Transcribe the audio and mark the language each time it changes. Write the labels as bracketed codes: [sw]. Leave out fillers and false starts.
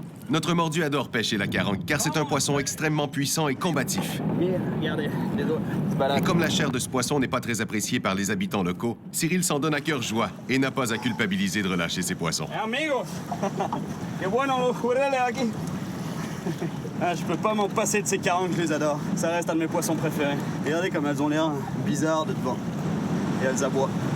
[fr] Notre mordu adore pêcher la carangue, car c'est un poisson extrêmement puissant et combatif. Regardez, les autres se Et baladent. comme la chair de ce poisson n'est pas très appréciée par les habitants locaux, Cyril s'en donne à cœur joie et n'a pas à culpabiliser de relâcher ses poissons. [es] Amigos, qué bueno los jureles aquí. [fr] Ah, je peux pas m'en passer de ces carangues, je les adore. Ça reste un de mes poissons préférés. Regardez comme elles ont l'air bizarres de devant. Et elles aboient.